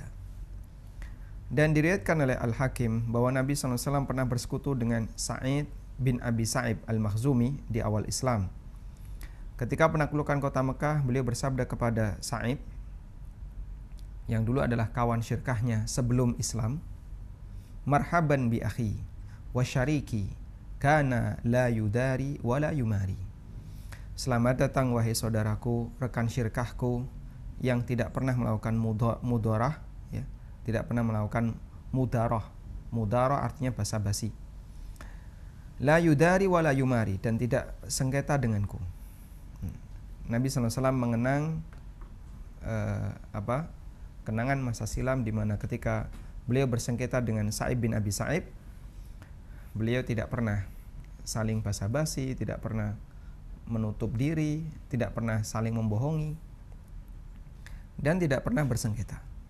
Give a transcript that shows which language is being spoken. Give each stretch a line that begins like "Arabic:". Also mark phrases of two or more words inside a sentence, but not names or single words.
Indonesian: Dan diriwayatkan oleh Al-Hakim bahwa Nabi SAW pernah bersekutu dengan Sa'id bin Abi Sa'ib Al-Makhzumi di awal Islam. Ketika penaklukan kota Mekah, beliau bersabda kepada Sa'id, yang dulu adalah kawan syirkahnya sebelum Islam,
Arabic: مرحبا بأخي وشريكي كان لا يداري ولا يماري.
Indonesian: Selamat datang wahai saudaraku, rekan syirkahku yang tidak pernah melakukan mudarah, ya, tidak pernah melakukan mudarah. Mudarah artinya basa-basi.
Arabic: لا يداري ولا يماري,
Indonesian: dan tidak sengketa denganku. Nabi SAW mengenang kenangan masa silam di mana ketika beliau bersengketa dengan Sa'id bin Abi Sa'ib, beliau tidak pernah saling basa-basi, tidak pernah menutup diri, tidak pernah saling membohongi, dan tidak pernah bersengketa.